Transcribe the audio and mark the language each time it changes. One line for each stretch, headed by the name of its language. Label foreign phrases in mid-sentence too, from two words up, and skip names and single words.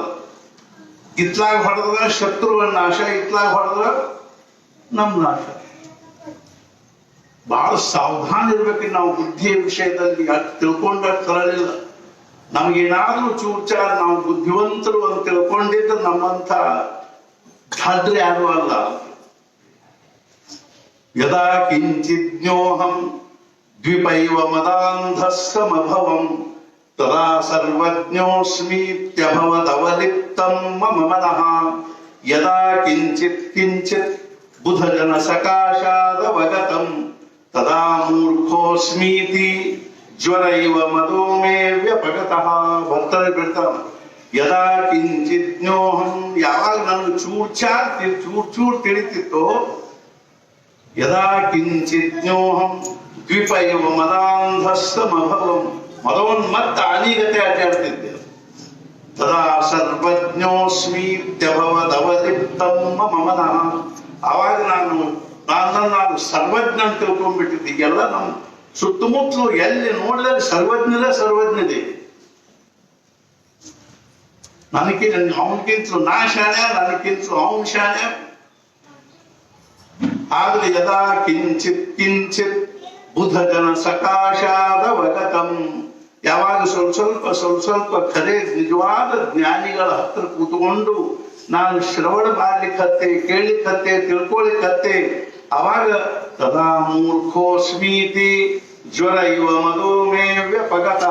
Kannada: ಇತ್ಲಾಗ ಹೊಡೆದ್ರ ಶತ್ರುವಿನ ನಾಶ, ಇತ್ಲಾಗ ಹೊಡೆದ್ರ ನಮ್ ನಾಶ. ಬಹಳ ಸಾವಧಾನ ಇರ್ಬೇಕು ನಾವು ಬುದ್ಧಿಯ ವಿಷಯದಲ್ಲಿ. ಅದು ತಿಳ್ಕೊಂಡ ಸರಳಿಲ್ಲ. ನಮಗೇನಾದ್ರೂ ಚೂಚಾರ ನಾವು ಬುದ್ಧಿವಂತರು ಅಂತ ತಿಳ್ಕೊಂಡಿದ್ದು ನಮ್ಮಂತ ಧಾಡ್ರೆ ಯಾರು ಅಲ್ಲ.
Sanskrit: ಯದಾ ಕಿಂಚಿಜ್ಞೋಹಂ ದ್ವಿಪೈವ ಮದಾಂಧಸ್ಸಮಭವಂ ತದಾ ಸರ್ವಜ್ಞೋಸ್ಮೀತ್ಯಭವದವಲಿಪ್ತಂ ಮಮ ಮನಃ. ಯದಾ ಕಿಂಚಿತ್ ಕಿಂಚಿತ್ ಬುಧಜನ ಸಕಾಶಾದವಗತಂ ತದಾ ಮೂರ್ಖೋಸ್ಮೀತಿ ಜ್ವರೈವ ಮದೋ ಮೇ ವ್ಯಪಗತಃ.
Kannada: ಭಕ್ತರೇ ಬಿಡ್ತಾನ,
Sanskrit: ಯದಾ ಕಿಂಚಿಜ್ಞೋಹಂ,
Kannada: ಯಾವಾಗ ನನಗೆ ಚೂರ್ ತಿಳಿತಿತ್ತೋ,
Sanskrit: ಯದಾ ಕಿಂಚಿಜ್ಞೋಹಂ ದ್ವಿಪೈವ ಮದಾಂಧಸ್ಸಮಭವಂ,
Kannada: ಮದೋನ್ಮತ್ತ ಅನಿಗತೆ ಅಡ್ಡಾಡ್ತಿದ್ದೆ.
Sanskrit: ತದಾ ಸರ್ವಜ್ಞೋಸ್ಮೀತ್ಯಭವದವಲಿಪ್ತಂ ಮಮ ಮನಃ.
Kannada: ಆವಾಗ ನಾನು ಸರ್ವಜ್ಞ ಅಂತ ತಿಳ್ಕೊಂಡ್ಬಿಟ್ಟಿದ್ದೆ. ಎಲ್ಲ ನಮ್ಮ ಸುತ್ತಮುತ್ತಲು ಎಲ್ಲಿ ನೋಡಿದ್ರೆ ಸರ್ವಜ್ಞದೇ. ಅವನಕ್ಕಿಂತಲೂ ನಾ ಶಾಣೆ, ನನಗಿಂತಲೂ ಅವನ್ ಶಾಣೆ. ಆದ್ರೆ
Sanskrit: ಯದಾ ಕಿಂಚಿತ್ ಕಿಂಚಿತ್ ಬುಧಜನ ಸಕಾಶಾದವಗತಂ,
Kannada: ಯಾವಾಗ ಸ್ವಲ್ಪ ಖರೆ ನಿಜವಾದ ಜ್ಞಾನಿಗಳ ಹತ್ರ ಕೂತ್ಕೊಂಡು ನಾನು ಶ್ರವಣ ಮಾಡ್ಲಿಕ್ಕತ್ತೆ, ಕೇಳಲಿಕ್ಕತ್ತೆ, ತಿಳ್ಕೊಳ್ಳಿಕ್ಕತ್ತೆ, ಅವಾಗ
Sanskrit: ತದಾ ಮೂರ್ಖೋಸ್ಮೀತಿ ಜ್ವರ ಇವ ಮದೋ ಮೇ ವ್ಯಪಗತಃ.